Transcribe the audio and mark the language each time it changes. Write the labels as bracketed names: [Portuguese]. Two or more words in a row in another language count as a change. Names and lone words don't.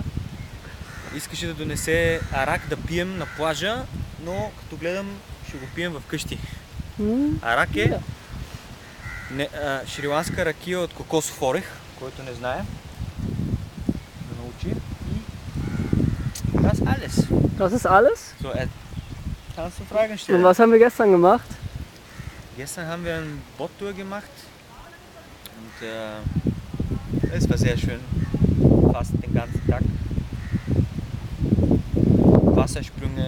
[Bulgarian] Искаше да донесе арак да пием на плажа, но като гледам, ще го пием вкъщи. Арак е шриланска ракия от кокосов орех, който не знае. Да научи. И [German] das alles. Das ist alles? So, kannst du Fragen Und stellen? was haben wir gestern gemacht? Gestern haben wir eine Boottour gemacht und es war sehr schön, fast den ganzen Tag. Wassersprünge,